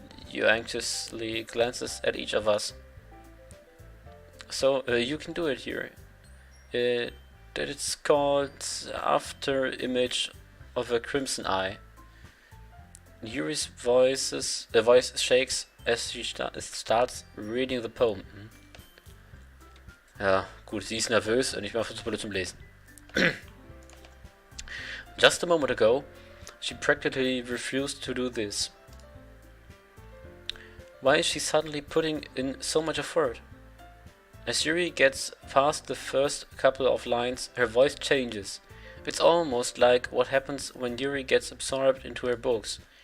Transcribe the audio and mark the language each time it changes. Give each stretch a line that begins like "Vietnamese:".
English: You anxiously glances at each of us. So, you can do it here. That it's called After Image of a Crimson Eye. Yuri's voice shakes as she starts reading the poem.
German: Ja, gut, sie ist nervös und ich mache das Bullet zum Lesen.
English: Just a moment ago, she practically refused to do this. Why is she suddenly putting in so much effort? As Yuri gets past the first couple of lines, her voice changes. It's almost like what happens when Yuri gets absorbed into her books.